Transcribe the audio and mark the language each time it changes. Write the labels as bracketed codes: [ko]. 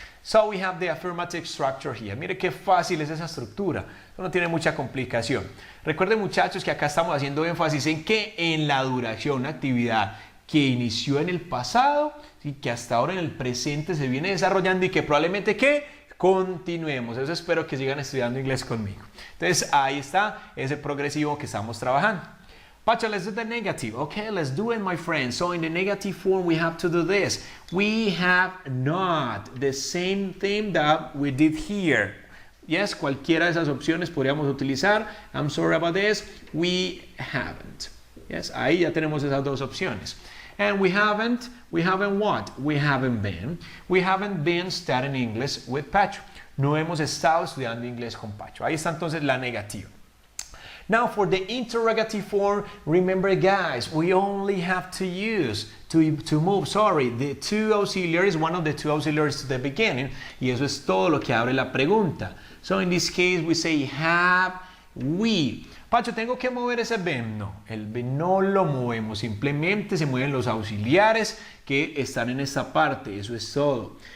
[en] So we have the affirmative structure here. [es] Mire qué fácil es esa estructura. No tiene mucha complicación. Recuerden, muchachos, que acá estamos haciendo énfasis en que en la duración, una actividad que inició en el pasado y que hasta ahora en el presente se viene desarrollando y que probablemente ¿qué? Continuemos. Eso espero que sigan estudiando inglés conmigo. Entonces ahí está ese progresivo que estamos trabajando. [en] Pacho, let's do the negative. Okay, let's do it, my friends. So in the negative form, we have to do this. We have not. The same thing that we did here. [es] Yes, cualquiera de esas opciones podríamos utilizar. [en] I'm sorry about this. We haven't. Yes, [es] ahí ya tenemos esas dos opciones. [en] And we haven't what? We haven't been. We haven't been studying English with Pacho. [es] No hemos estado estudiando inglés con Pacho. Ahí está entonces la negativa. [en] Now for the interrogative form, remember guys, we only have to use, to move, the two auxiliaries, one of the two auxiliaries to the beginning, [es] y eso es todo lo que abre la pregunta. [en] So in this case we say have we. [es] Pacho, ¿tengo que mover ese been? No, el been no lo movemos, simplemente se mueven los auxiliares que están en esta parte, eso es todo.